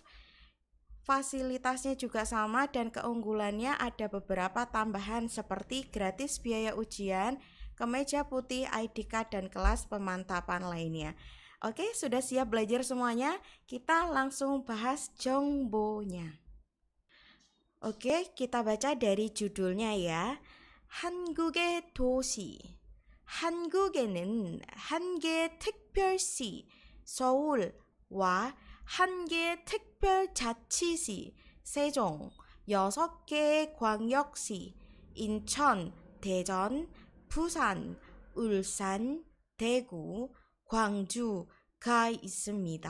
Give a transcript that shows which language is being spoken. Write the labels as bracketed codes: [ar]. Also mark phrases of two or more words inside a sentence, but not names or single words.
[id] Fasilitasnya juga sama dan keunggulannya ada beberapa tambahan seperti gratis biaya ujian, kemeja putih, [en] ID card, [id] dan kelas pemantapan lainnya. Oke, sudah siap belajar semuanya? Kita langsung bahas Jongbonya. Oke, kita baca dari judulnya ya. [ko] 한국의 도시. 한국에는 한 개의 특별시, 서울과 한 개의 특별자치시, 세종, 6개의 광역시, 인천, 대전, 부산, 울산, 대구, 광주가 있습니다.